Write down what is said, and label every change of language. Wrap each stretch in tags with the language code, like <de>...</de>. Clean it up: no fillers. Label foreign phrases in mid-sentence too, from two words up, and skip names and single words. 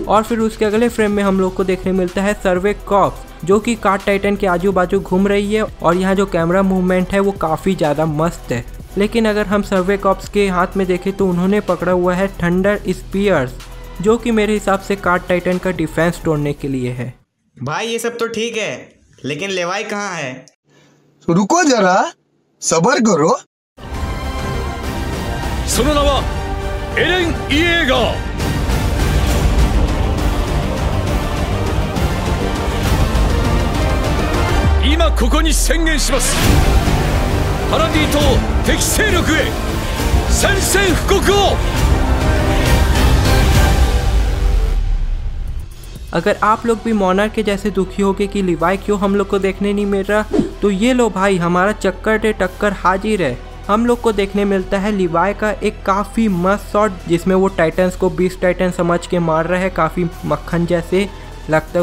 <hi>और फिर उसके अगले फ्रेम में हम लोग को देखने मिलता है सर्वे कॉप्स, जो कि कार्ड टाइटन के आजू बाजू घूम रही है और यहाँ जो</hi> <en>camera movement</en> <hi>है वो काफ़ी ज़्यादा मस्त है। लेकिन अगर हम सर्वे कॉप्स के हाथ में देखें तो उन्होंने पकड़ा हुआ है</hi> <en>thunder spears,</en> <hi>जो कि मेरे हिसाब से कार्ड टाइटन का डिफेंस तोड़ने के लिए है। भाई ये सब तो ठीक है, लेकिन लेवाई कहाँ है? रुको जरा, सबर करो।</hi> <ja>その名はエレン・イエーガー。今ここに宣言します。パラディ島敵勢力へ宣戦布告を。</ja> <hi>अगर आप लोग भी मोनार्क के जैसे दुखी होगे कि लिवाई क्यों हम लोग को देखने नहीं मिल रहा, तो ये लो भाई, हमारा चक्कर टे टक्कर हाजिर है। हम लोग को देखने मिलता है लिवाई का एक काफ़ी मस्त शॉट, जिसमें वो टाइटन्स को 20 टाइटन समझ के मार रहा है, काफ़ी मक्खन जैसे लगता है।</hi>